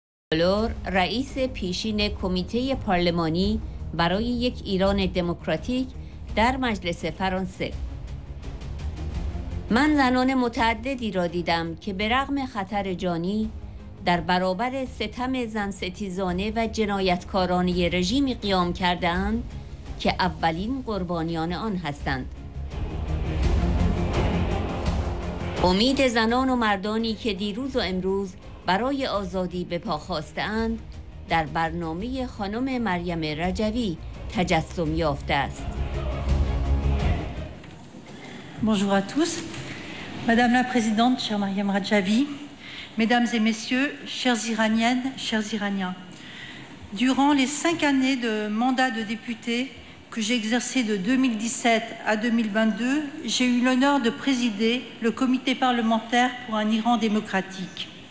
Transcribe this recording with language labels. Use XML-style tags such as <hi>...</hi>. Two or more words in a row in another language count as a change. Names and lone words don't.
<fa>رئیس پیشین کمیته پارلمانی برای یک ایران دموکراتیک در مجلس فرانسه: من زنان متعددی را دیدم که به رغم خطر جانی در برابر ستم زن ستیزانه و جنایتکارانه رژیمی قیام کرده‌اند که اولین قربانیان آن هستند. امید زنان و مردانی که دیروز و امروز برای آزادی به پا خاسته‌اند در برنامه خانم مریم رجوی تجسم یافته است.</fa> <fr>Bonjour à tous. Madame la Présidente, chère Mariam Rajavi, Mesdames et Messieurs, chères Iraniennes, chers Iraniens, durant les 5 années de mandat de député que j'ai exercé de 2017 à 2022, j'ai eu l'honneur de présider le comité parlementaire pour un Iran démocratique.</fr>